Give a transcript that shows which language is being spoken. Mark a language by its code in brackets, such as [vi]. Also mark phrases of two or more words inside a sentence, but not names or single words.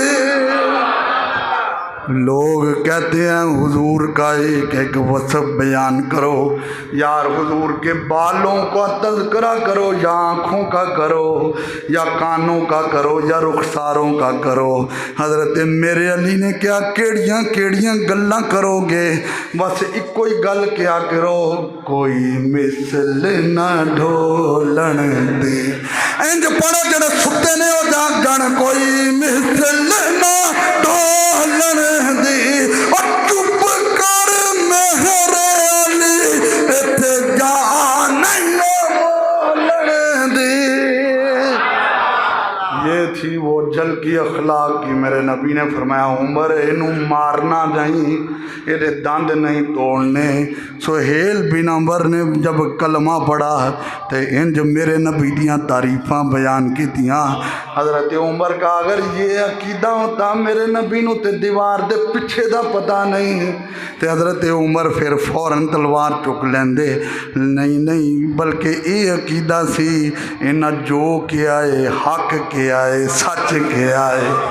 [ur] لوگ کہتے ہیں حضور کا ایک وصف بیان کرو، یار حضور کے بالوں کا تذکرہ کرو، یا آنکھوں کا کرو، یا کانوں کا کرو، یا رخساروں کا کرو۔ [pa] حضرت میرے علی نے کیا کیڑیاں گلاں کرو گے، بس ایک کوئی گل کیا کرو کوئی مثل نہ ڈھولن دے۔ انج پڑھو جڑے ستے نے او جاگ جان کوئی مثل نہ ڈھولن دی، اور چپ کر مہر علی ایتھے جان نہیں بولن دی۔ [ur] یہ تھی وہ جھلکی اخلاق کی۔ میرے نبی نے فرمایا [pa] عمر اینو مارنا نہیں، یہ دند نہیں توڑنے۔ [ur] سہیل بن عمر نے جب کلمہ پڑھا تو [pa] انج میرے نبی دیاں تعریفاں بیان کی تیاں۔ [ur] حضرت عمر کا اگر یہ عقیدہ ہوتا [pa] میرے نبی نو تے دیوار دے پیچھے دا پتہ نہیں تے حضرت عمر پھر فوراً تلوار چک لیندے، نہیں بلکہ یہ عقیدہ سی انہاں جو کیا ہے حق کیا ہے سچ کیا ہے۔